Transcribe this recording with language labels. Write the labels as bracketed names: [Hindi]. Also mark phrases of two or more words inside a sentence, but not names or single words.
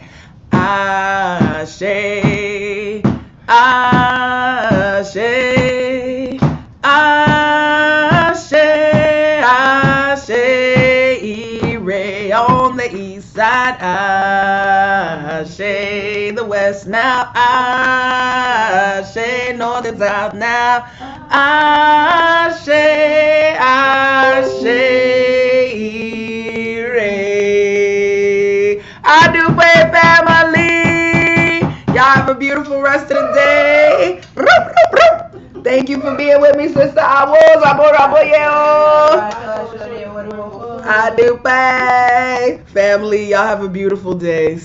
[Yoruba] Ashe, Ashe, Ashe, Ashe, [English] Ire on the east side. Ashe, the west now. Ashe, north and south now. [Yoruba] Ashe, Ashe, Ire. [English] I do pray, family. Y'all have a beautiful rest of the day. Thank you for being with me, Sister Awos. I do pray. Family, y'all have a beautiful day.